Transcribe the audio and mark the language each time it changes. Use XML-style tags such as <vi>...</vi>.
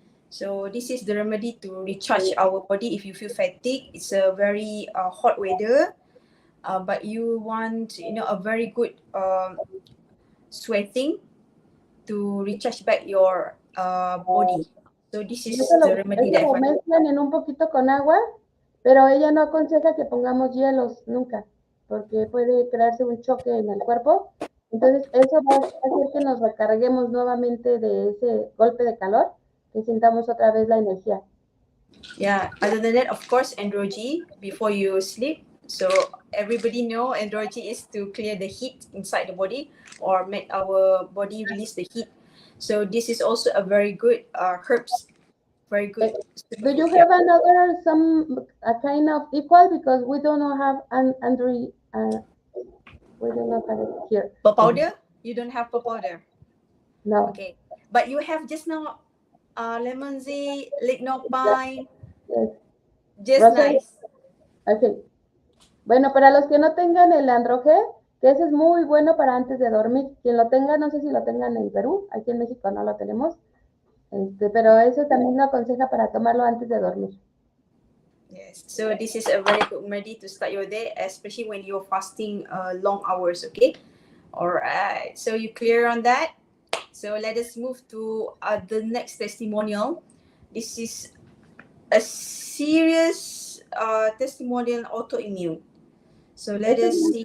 <en>So this is the remedy to recharge our body if you feel fatigue. It's a very hot weather, but you want, you know, a very good sweating to recharge back your body. So this is the remedy that</en> <es>lo mezclan en un poquito con agua, pero ella no aconseja que pongamos hielos nunca. porque puede crearse un choque en el cuerpo. Entonces, eso va a hacer que nos recarguemos nuevamente de ese golpe de calor, que sintamos otra vez la energía.</es> <en>Yeah, other than that, of course, androgy before you sleep. So everybody know androgy is to clear the heat inside the body or make our body release the heat. So this is also a very good herbs, very good. Do you have another a kind of equal, because we do not have an androgy, we do not have it here. Powder? You don't have powder. No. Okay, but you have just now lemon zea, lignopine. Yes. Just Rosemary? nice. Ok.</en> <es>Bueno, para los que no tengan el androgel, que ese es muy bueno para antes de dormir. Quien lo tenga, no sé si lo tengan en Perú, aquí en México no lo tenemos, pero eso también lo aconseja para tomarlo antes de dormir.</es> <en>Yes, so this is a very good remedy to start your day, especially when you're fasting long hours, okay? All right, so you clear on that? So let us move to the next testimonial. This is a serious testimonial autoimmune. So let us see.</en>